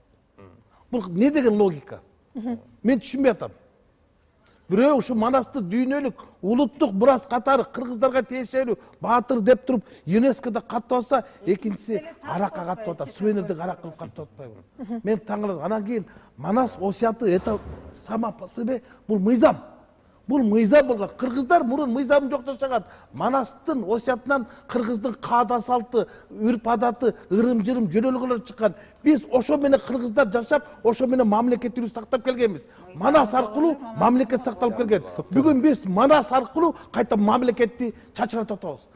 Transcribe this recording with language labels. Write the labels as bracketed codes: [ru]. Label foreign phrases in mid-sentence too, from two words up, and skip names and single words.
[ky] Бул не деген логика? Мен түшүнбөй атам. Бирөө ушу Манасты дүйнөлүк улуттук мурас катары кыргыздарга тиешелүү баатыр деп туруп ЮНЕСКОда каттап атса, экинчиси аракка каттап атат, сувенирдик арак кылып каттап атпайбы? Мен таң калам. Анан кийин Манас осуяты [ru] это сама по себе [ky] бул мыйзам. Бул мыйзам болгон. Кыргыздар мурун мыйзам жок жашаган. Манастын осуятынан кыргыздын каада салты, үрп адаты, ырым-жырым жөнөлгөлөр чыккан. Биз ошо менен кыргыздар жашап, ошо менен мамлекеттүүлүктү сактап келгенбиз. Манас аркылуу мамлекет сакталып келген. Бүгүн биз Манас аркылуу кайта мамлекетти чачыратып атабыз.